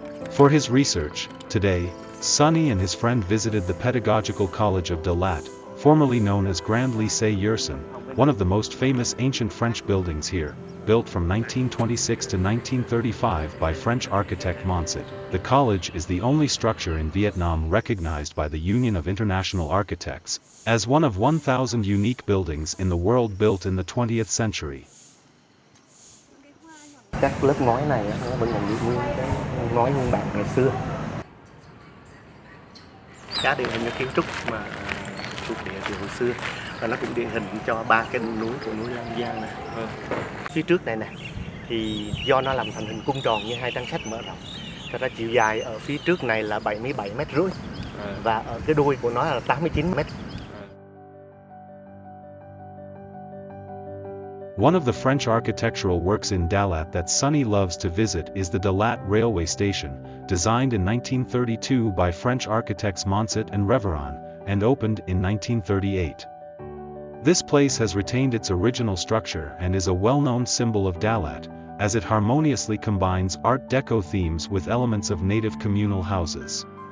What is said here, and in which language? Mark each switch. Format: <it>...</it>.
<en>For his research, today, Sunny and his friend visited the Pedagogical College of Dalat, formerly known as Grand Lycée Yersin, one of the most famous ancient French buildings here, built from 1926 to 1935 by French architect Montset. The college is the only structure in Vietnam recognized by the Union of International Architects, as one of 1,000 unique buildings in the world built in the 20th century.</en> <vi>Các lớp ngói này nó vẫn còn giữ nguyên cái ngói nguyên bản ngày xưa. Các đều là những kiến trúc mà thuộc địa từ hồi xưa, và nó cũng điển hình cho 3 cái núi của núi Lang Biang này. Phía trước này nè, thì do nó làm thành hình cung tròn như 2 trang sách mở rộng, thật ra chiều dài ở phía trước này là 77,5 mét, và ở cái đuôi của nó là 89 mét.</vi> <en>One of the French architectural works in Dalat that Sunny loves to visit is the Dalat Railway Station, designed in 1932 by French architects Montset and Reveron, and opened in 1938. This place has retained its original structure and is a well-known symbol of Dalat, as it harmoniously combines Art Deco themes with elements of native communal houses.</en>